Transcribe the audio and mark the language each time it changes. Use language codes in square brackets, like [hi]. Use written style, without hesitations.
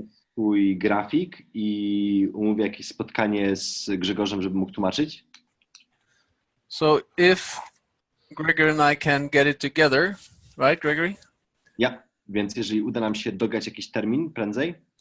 [pl] Swój grafik i umówię jakieś spotkanie z Grzegorzem, żeby mógł tłumaczyć. [en] So if Gregory and I can get it together, right, Gregory? [pl] Ja, więc jeżeli uda nam się dograć jakiś termin prędzej.